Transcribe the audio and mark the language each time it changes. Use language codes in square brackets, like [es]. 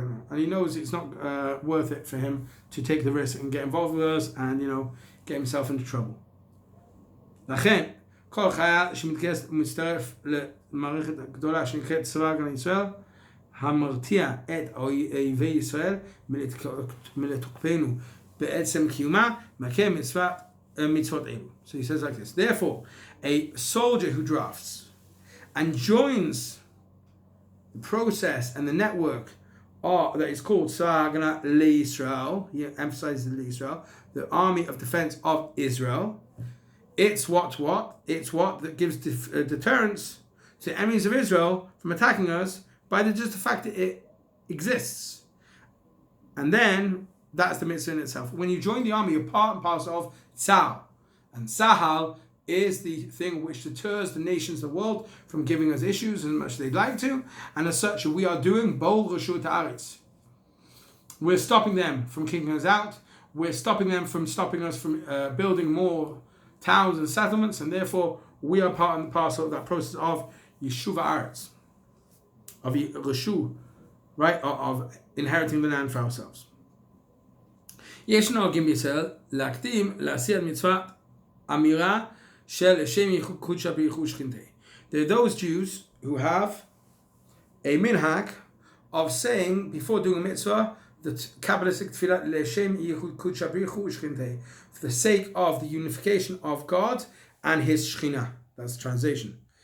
[en] And he knows it's not worth it for him to take the risk and get involved with us and, get himself into trouble. [he] לכן, כל חייל שמתגייס ומצטרף למערכת הגדולה שנקראת צבא הגנה לישראל, המרתיע את אויבי ישראל מלתוקפנו בעצם קיומה, מקיים מצוות [en] mitzvot elu. So he says like this. Therefore, a soldier who drafts and joins the process and the network that is called Tzvah L'Yisrael, he emphasizes L'Yisrael, the army of defense of Israel. It's what? It's what that gives deterrence to enemies of Israel from attacking us by just the fact that it exists. And then that's the mitzvah in itself. When you join the army, you're part and parcel of Tzahal. And Tzahal is the thing which deters the nations of the world from giving us issues as much as they'd like to. And as such, we are doing Bol Rashut Haaretz. We're stopping them from kicking us out. We're stopping us from building more towns and settlements. And therefore, we are part and parcel of that process of Yeshuva Haaretz. Of Rashu, right? Of inheriting the land for ourselves. [he] יש נוהגים בישראל להקדים לעשיית מצווה אמירה של שם קודשא בריך הוא שכינתה. [en] There are those Jews who have a minhag of saying before doing a mitzvah the Kabbalistic tefillah l'shem קודשא בריך הוא שכינתה, for the sake of the unification of God and His Shekhinah. That's the translation.